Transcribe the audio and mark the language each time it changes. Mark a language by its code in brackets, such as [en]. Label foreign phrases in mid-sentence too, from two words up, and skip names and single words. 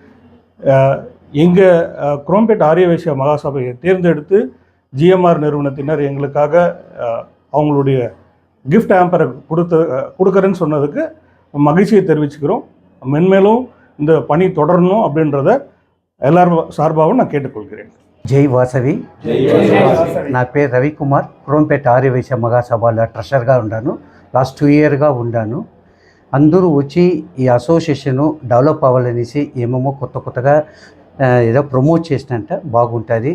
[ta] எங்கள் குரோம்பேட் ஆரிய வைசிய மகாசபையை தேர்ந்தெடுத்து ஜிஎம்ஆர் நிறுவனத்தினர் எங்களுக்காக அவங்களுடைய [en] gift hamper [ta] கொடுக்குறேன்னு சொன்னதுக்கு மகிழ்ச்சியை தெரிவிச்சுக்கிறோம். மென்மேலும் இந்த பணி தொடரணும் அப்படின்றத எல்லாரும் சார்பாகவும் நான் கேட்டுக்கொள்கிறேன். [te] జై వాసవి. నా పేరు రవికుమార్. క్రోంపేట ఆర్య వైశ్య మహాసభలో ట్రెషర్గా ఉన్నాను. [en] last 2 year [te] ఉన్నాను. అందరూ వచ్చి ఈ అసోసియేషను డెవలప్ అవ్వాలనేసి ఏమేమో కొత్తగా ఏదో ప్రమోట్ చేసినంట బాగుంటుంది.